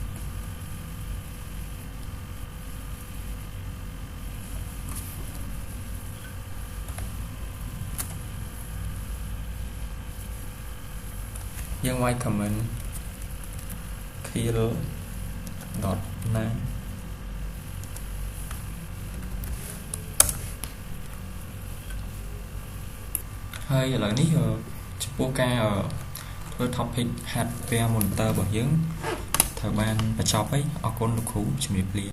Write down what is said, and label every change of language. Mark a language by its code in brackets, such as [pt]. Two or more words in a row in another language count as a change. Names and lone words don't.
[km] យើងវាយ [en] comment kill dot [km] ណា ហើយឥឡូវនេះចំពោះការធ្វើ [en] topic hardware monitor [km] របស់យើងត្រូវបានបញ្ចប់ហើយអរគុណលោកគ្រូជំរាបលា